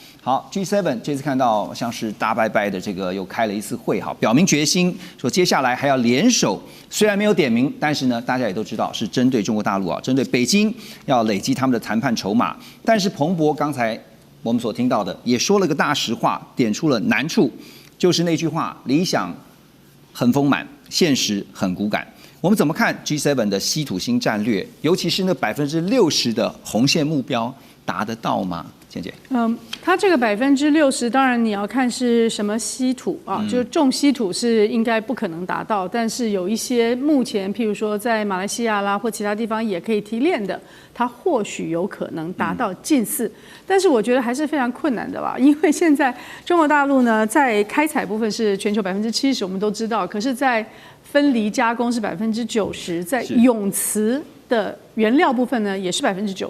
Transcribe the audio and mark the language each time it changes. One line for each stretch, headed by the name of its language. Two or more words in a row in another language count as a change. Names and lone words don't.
Chinese: 好 ，G7 這次看到像是大拜拜的這個又開了一次会，好，表明決心，說接下來還要聯手。雖然沒有點名，但是呢，大家也都知道是針對中國大陸啊，針對北京要累積他們的談判籌碼。但是彭博剛才我們所聽到的也說了個大實話，點出了難處，就是那句話：理想很豐滿，現實很骨感。我們怎麼看 G7 的稀土新戰略，尤其是那60%的紅線目標達得到嗎？倩姐，它這個60%，當然你要看是什麼稀土啊，就是重稀土是應該不可能達到，但是有一些目前譬如說在馬來西亞啦或其他地方也可以提煉的，它或許有可能達到近似，但是我覺得還是非常困難的吧，因為現在中國大陸呢在開採部分是全球70%，我們都知道，可是在分離加工是90%，在永磁的原料部分呢，也是90%。